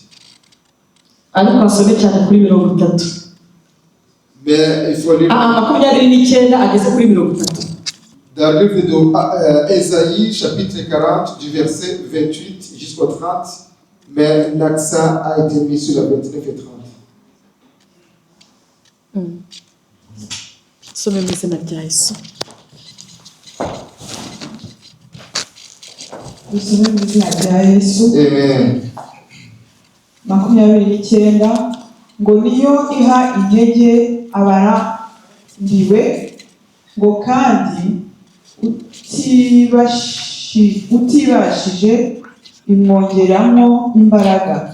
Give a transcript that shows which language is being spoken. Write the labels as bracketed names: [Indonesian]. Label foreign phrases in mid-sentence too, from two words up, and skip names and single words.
[Kinyarwanda] Ariko asome cyane kuri 30. [French] Mais il faut lire [Kinyarwanda] 29 ageze kuri 30. [French] dans le livre d'Ésaïe, chapitre 40, du verset 28 jusqu'au 30, mais l'accent a été mis sur la 29 et 30. [Kinyarwanda] Some mu izina rya Yesu. dusome mu izina rya Yesu. Amen. 29 ngo niyo iha intege abarambiwe, ngo kandi utibashije imwongeramo imbaraga.